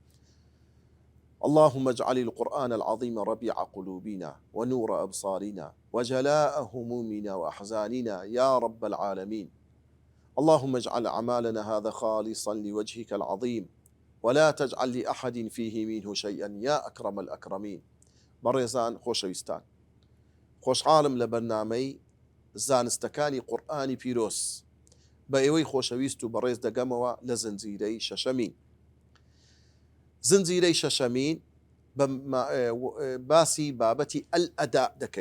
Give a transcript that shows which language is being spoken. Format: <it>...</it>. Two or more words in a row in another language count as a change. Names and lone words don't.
<ar>اللهم اجعل القرآن العظيم ربيع قلوبنا ونور أبصارنا وجلاء همومنا وأحزاننا يا رب العالمين. اللهم اجعل أعمالنا هذا خالصا لوجهك العظيم ولا تجعل لأحد فيه منه شيئا يا أكرم الأكرمين.</ar> <ckb>بەڕێزان خۆشەویستان، خۆشحاڵم لە بەرنامەی زانستەکانی قورئانی پیرۆز بە ئێوەی خۆشەویست و بەڕێز دەگەمەوە لە زنجیرەی شەشەمین. زنجیرەی شەشەمین باسی بابەتی ئەلئەدا دەکەین.</ckb>